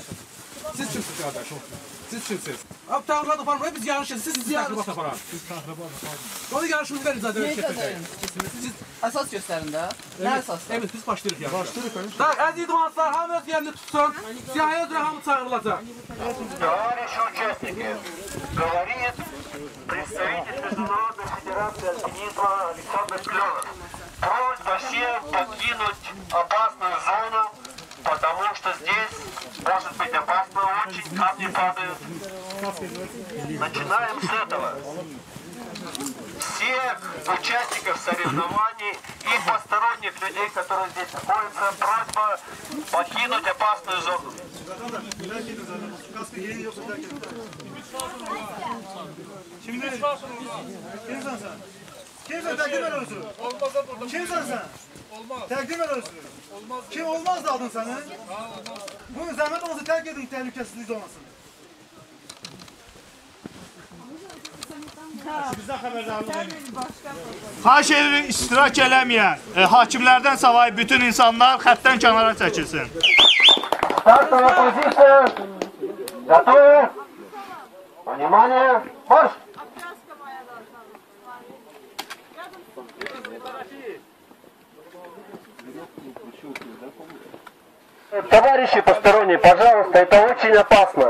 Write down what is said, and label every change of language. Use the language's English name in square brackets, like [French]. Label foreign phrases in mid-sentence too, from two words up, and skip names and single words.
[Azerbaijani] Siz kimsiniz qardaş? Siz kimsiniz? Abi təxribat aparmayın, biz yarış edin. Siz təxribat aparın. Onu yarışımız verin zaten. Siz əsas göstərin də. Nə əsas? Evet, biz başlayırıq yarışa. Başlayırıq. Tak, əziz idmançılar, hamı öz yerini tutsun. Siyahıya üzrə hamı çağırılacaq. [Russian] Товарищи участники, говорит представитель Международной Федерации Альпинизма Александр Клёнов. Просьба всем покинуть опасную зону, потому что здесь может быть опасно, очень камни падают. Начинаем с этого. Всех участников соревнований и посторонних людей, которые здесь находятся, просьба покинуть опасную зону. [Azerbaijani] Şimdi kimsen sen? Kimsen təqdim el özü? Kimsen sen? Təqdim el özü. Kim olmaz da adın senin? Bunu zəhmət olsa tərk edin təhlükəsizlik zonasını. Xahiş edirik iştirak eləməyən hakimlərdən savayı bütün insanlar xəttdən kənara çəkilsin. [Russian] Стартовая позиция. Готовы? Внимание. Марш! Товарищи посторонние, пожалуйста, это очень опасно.